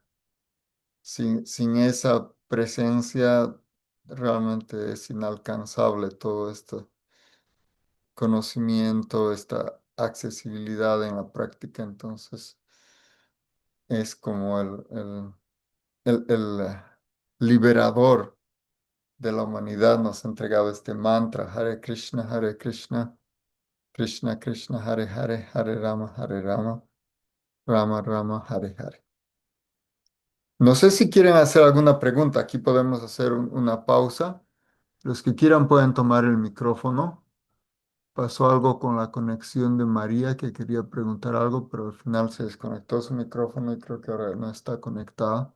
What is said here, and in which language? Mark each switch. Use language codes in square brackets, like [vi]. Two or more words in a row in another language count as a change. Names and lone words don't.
[es] Sin esa presencia, realmente es inalcanzable todo este conocimiento, esta accesibilidad en la práctica. Entonces, es como el liberador de la humanidad nos ha entregado este mantra, [sa] Hare Krishna, Krishna Krishna, Hare Hare, [es] Hare Rama, Rama Rama, Hare Hare. No sé si quieren hacer alguna pregunta. Aquí podemos hacer una pausa. Los que quieran pueden tomar el micrófono. Pasó algo con la conexión de María que quería preguntar algo, pero al final se desconectó su micrófono y creo que ahora no está conectada.